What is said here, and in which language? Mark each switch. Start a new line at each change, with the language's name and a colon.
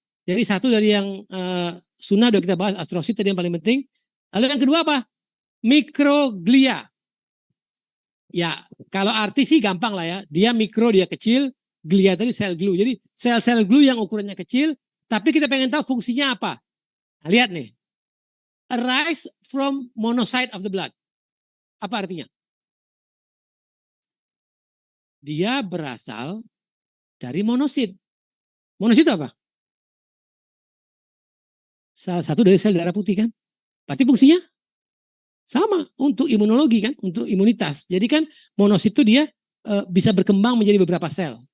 Indonesian: Jadi satu dari yang sunnah udah kita bahas, astrosit tadi yang paling penting. Lalu yang kedua apa? Mikroglia. Ya, kalau arti sih gampang lah ya. Dia mikro, dia kecil. Glia tadi sel glue. Jadi sel-sel glue yang ukurannya kecil. Tapi kita pengen tahu fungsinya apa. Nah, lihat nih.
English: Arise from monocyte of the blood.
Indonesian: Apa artinya? Dia berasal dari monosit. Monosit apa? Salah satu dari sel darah putih kan. Berarti fungsinya sama untuk imunologi kan, untuk imunitas. Jadi kan monosit itu dia bisa berkembang menjadi beberapa sel.